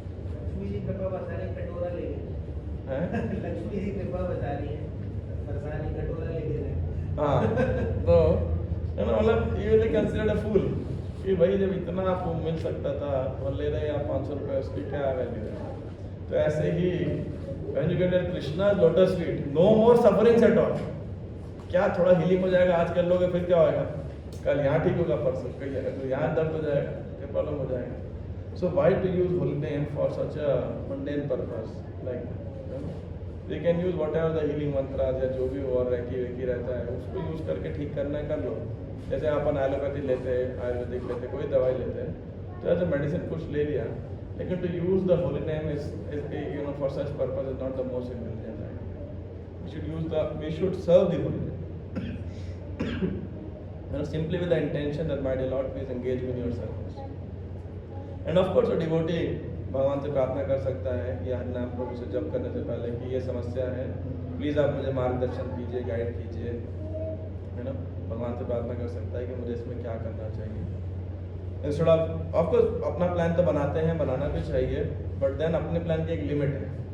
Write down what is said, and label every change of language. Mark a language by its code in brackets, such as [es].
[hi] लक्ष्मी जी कृपा बता रही कटोरा ले हैं? लक्ष्मी जी कृपा बता रही है बरसानी कटोरा ले रहे हैं। हाँ तो है ना, मतलब [en] you will considered a fool [hi] कि भाई जब इतना आपको मिल सकता था और ले रहे आप 500 रुपये, उसकी क्या वैल्यू है? तो ऐसे ही [en] when you get a Krishna lotus feet, no more sufferings at all. [hi] क्या थोड़ा हीलिंग हो जाएगा, आज कर लोगे फिर क्या होगा, कल यहाँ ठीक होगा, परसों कहीं जाएगा तो यहाँ दर्द हो जाएगा, क्या प्रॉब्लम हो जाएगा। [en] So why to use holy name for such a mundane purpose like that? We can use whatever the healing mantras [hi] या जो भी और रेकी रहता है उसको यूज करके ठीक करना है कर लो। जैसे अपन एलोपैथी लेते हैं, आयुर्वेदिक लेते हैं, कोई दवाई लेते हैं तो एज अ मेडिसिन कुछ ले लिया, लेकिन [en] To use the holy name is you know for such purpose is not the most intelligent idea. We should serve the holy name simply with the intention that my dear Lord please engage me in your service. And of course a devotee [hi] भगवान से प्रार्थना कर सकता है कि नाम प्रभु से जप करने से पहले कि ये समस्या है, प्लीज़ आप मुझे मार्गदर्शन कीजिए, गाइड कीजिए, है ना। भगवान से प्रार्थना कर सकता है कि मुझे इसमें क्या करना चाहिए। इंस्टेड ऑफ कोर्स अपना प्लान तो बनाते हैं, बनाना भी चाहिए, [en] but then [hi] अपने प्लान की एक लिमिट है।